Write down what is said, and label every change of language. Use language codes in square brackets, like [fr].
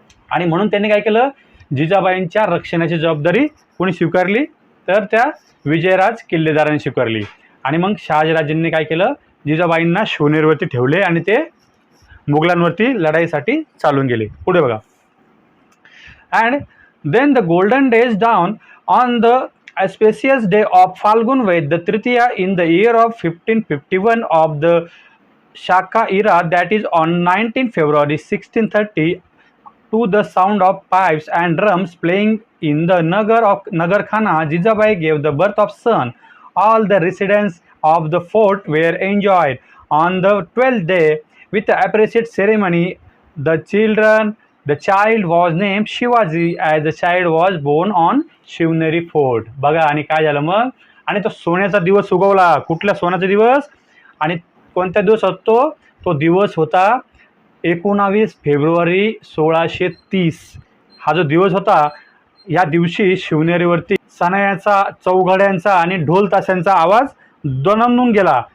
[mr] आणि म्हणून त्यांनी काय केलं, जिजाबाईंच्या रक्षणाची जबाबदारी कोणी स्वीकारली, तर त्या विजयराज किल्लेदारांनी स्वीकारली. आणि मग शहाजीराजांनी काय केलं, जिजाबाईंना शिवनेरीवरती ठेवले आणि ते मुघलांवरती लढाईसाठी चालून गेले. पुढे बघा. [en] And then the golden days dawn on the auspicious day of Falgun Ved, the Tritiya, in the year of 1551 of the Shaka era, that is on 19 February 1630, to the sound of pipes and drums playing in the Nagar Khana, Jijabai gave the birth of son. All the residents of the fort were enjoyed. On the 12th day, with the appropriate ceremony, the child was named Shivaji, as the child was born on Shivneri fort. [mr] बघा आणि काय झालं मग, आणि तो सोन्याचा दिवस उगवला. कुठला सोन्याचा दिवस आणि कोणत्या दिवस असतो, तो दिवस होता 19 फेब्रुवारी 1630. हा जो दिवस होता, या दिवशी शिवनेरीवरती सणायाचा, चौघड्यांचा आणि ढोल ताशांचा आवाज दणदणून गेला.